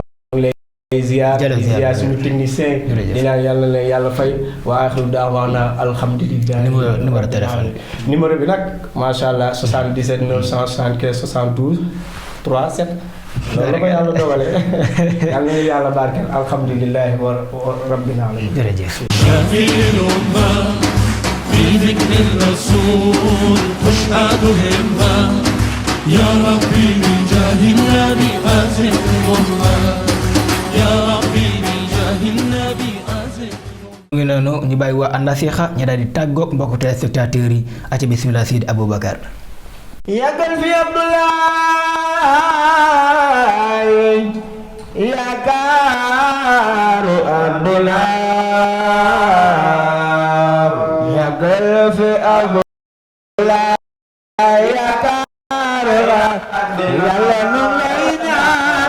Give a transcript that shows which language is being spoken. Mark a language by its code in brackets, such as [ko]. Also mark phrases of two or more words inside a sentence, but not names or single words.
[wo] ziar suñu technicien di naan yàlla na leen yàlla fay [ar] وآخر دعوانا الحمد لله. [fr] numéro téléphone bi. [wo] numéro bi nag [ar] ما شاء الله [wo] 77 975 72 37. loolu la ko yàlla dogalee yàlla na yàlla barkeel [ar] الحمد لله ورب العالمين. [wo] jërëjëf. [ar] في ذكر الرسول تشهد همة يا ربي بجاه النبي أزل الأمة يا ربي بجاه النبي أزل [wo] ngi noonu ñu bàyyi waa An-Nasiha ñu daal di tàggoog mbokku téléspectateurs yi aca bismillah Sidi Aboubacar. yàggal fi Abdoulaye yaakaaru Abdoulaye yàggal fi Abdoulaye yaakaaru yàlla nu ngay ñaan